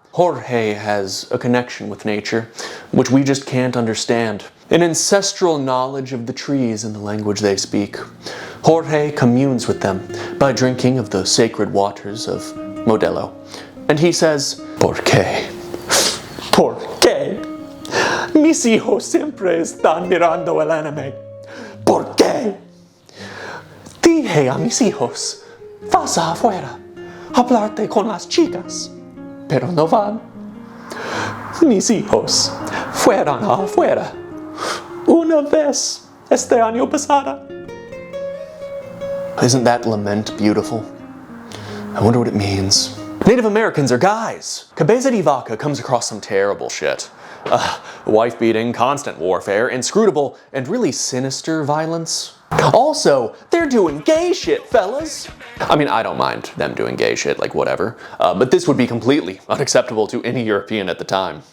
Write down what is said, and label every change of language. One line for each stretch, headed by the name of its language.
English: Jorge has a connection with nature, which we just can't understand. An ancestral knowledge of the trees and the language they speak. Jorge communes with them by drinking of the sacred waters of Modelo. And he says,
Spanish: ¿Por qué? ¿Por qué? Mis hijos siempre están mirando el anime. ¿Por qué? Dije a mis hijos, vas afuera, hablarte con las chicas. Pero no van. Mis hijos fueron afuera una vez este año pasado.
English: Isn't that lament beautiful? I wonder what it means. Native Americans are guys. Cabeza de Vaca comes across some terrible shit. Wife-beating, constant warfare, inscrutable, and really sinister violence. Also, they're doing gay shit, fellas. I mean, I don't mind them doing gay shit, like whatever, but this would be completely unacceptable to any European at the time.